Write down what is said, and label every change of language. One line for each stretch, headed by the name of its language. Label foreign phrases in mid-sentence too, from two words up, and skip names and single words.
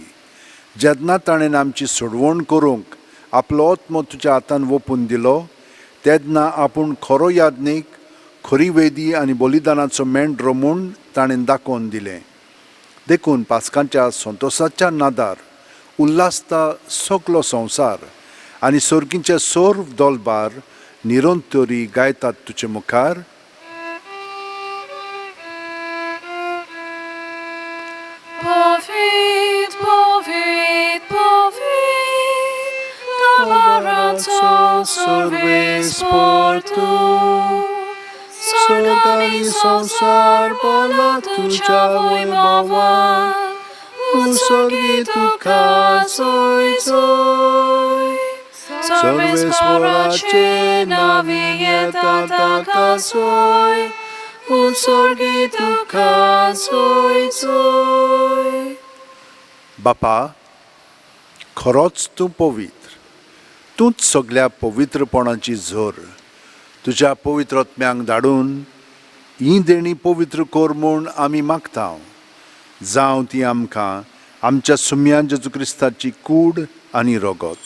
Konkani: जेन्ना ताणें आमची सोडवण करूंक आपलो आत्मो तुज्या हातान ओपून दिलो तेन्ना आपूण खरो याज्ञीक, खरी वेदी आनी बलिदानाचो मेंढरो म्हूण ताणें दाखोवन दिलें. देखून पासकांच्या संतोशाच्या नादार उल्हासता सगलो संवसार आनी सर्गींचे सर्व दोलबार निरंतरी गायतात तुजे मुखार. Povit, povit, povit, Doboraco सर्वेस्पर तू. Sorg ani संसार bola tuja wojmowa, Usorgi tuka zoj zoj. सर्वेस्पराचे नाविये ताका zoj, Usorgi tuka zoj zoj. बापा, खरोच तूं पवित्र. तूंच सगळ्या पवित्रपणाची झर. तुज्या पवित्र आत्म्यांक धाडून ही देणी पवित्र कर म्हूण आमी मागता. जावं ती आमकां आमच्या सुम्या जेजू क्रिस्ताची कूड आनी रगत.